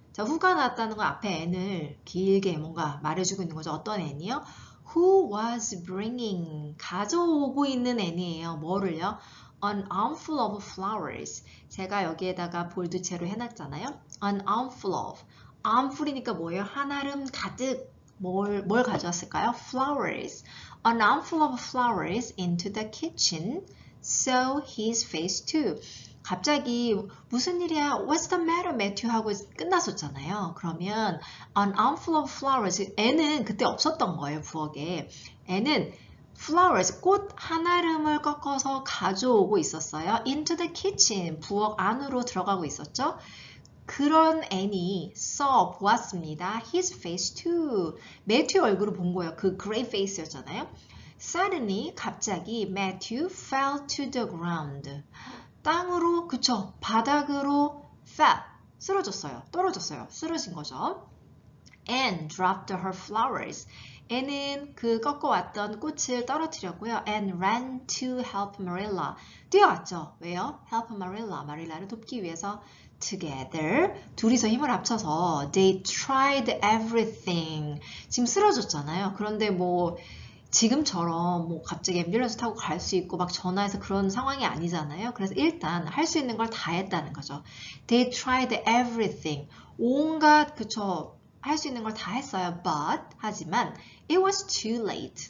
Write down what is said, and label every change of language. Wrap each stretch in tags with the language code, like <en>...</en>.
<ko>자, who가 나왔다는 건 앞에 and을 길게 뭔가 말해주고 있는 거죠. 어떤 and이요?</ko> <en>who was bringing.</en> <ko>가져오고 있는 and이에요. 뭐를요?</ko> <en>an armful of flowers.</en> <ko>제가 여기에다가 볼드체로 해놨잖아요.</ko> <en>an armful of.</en> <ko>armful이니까 뭐예요? 한아름 가득. 뭘 가져왔을까요? flowers.</ko> <en>An armful of flowers into the kitchen. So his face too.</en> <ko>갑자기 무슨 일이야?</ko> <en>What's the matter, Matthew?</en> <ko>하고 끝났었잖아요. 그러면</ko> <en>an armful of flowers.</en> <ko>애는 그때 없었던 거예요, 부엌에. 애는 flowers, 꽃 한아름을 꺾어서 가져오고 있었어요.</ko> <en>Into the kitchen.</en> <ko>부엌 안으로 들어가고 있었죠. 그런 애니 saw 보았습니다.</ko> <en>His face too.</en> <ko>매튜 얼굴을 본 거예요. 그</ko> <en>grey face</en> <ko>였잖아요.</ko> <en>Suddenly</en> <ko>갑자기</ko> <en>Matthew fell to the ground.</en> <ko>땅으로 그쵸 바닥으로 fell 쓰러졌어요. 떨어졌어요. 쓰러진 거죠.</ko> <en>And dropped her flowers.</en> <ko>애는 그 꺾어왔던 꽃을 떨어뜨렸고요.</ko> <en>And ran to help Marilla.</en> <ko>뛰어왔죠. 왜요?</ko> <en>Help Marilla.</en> <ko>마릴라를 돕기 위해서 together. 둘이서 힘을 합쳐서</ko> <en>they tried everything.</en> <ko>지금 쓰러졌잖아요. 그런데 뭐 지금처럼 뭐 갑자기 앰뷸런스 타고 갈 수 있고 막 전화해서 그런 상황이 아니잖아요. 그래서 일단 할 수 있는 걸 다 했다는 거죠.</ko> <en>They tried everything.</en> <ko>온갖 그쵸. 할 수 있는 걸 다 했어요.</ko> <en>But</en> <ko>하지만</ko> <en>it was too late.</en>